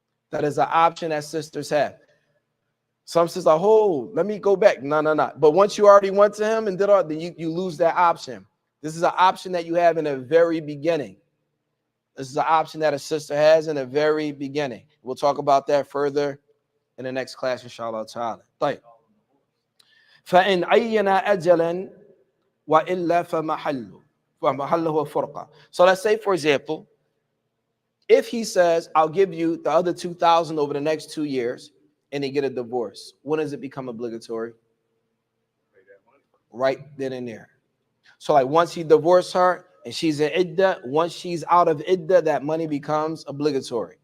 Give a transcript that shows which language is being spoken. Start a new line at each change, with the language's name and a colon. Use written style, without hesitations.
English: That is an option that sisters have. Some sisters are, oh, let me go back. No. But once you already went to him and did all, then you lose that option. This is an option that you have in the very beginning. This is an option that a sister has in the very beginning. We'll talk about that further in the next class, inshallah ta'ala.
Arabic: طيب. فإن عين أجلا وإلا فمحله فرقة.
English: So let's say, for example, if he says, I'll give you the other 2,000 over the next 2 years, and they get a divorce, when does it become obligatory? Right then and there. So like once he divorced her and she's in idda, once she's out of idda, that money becomes obligatory.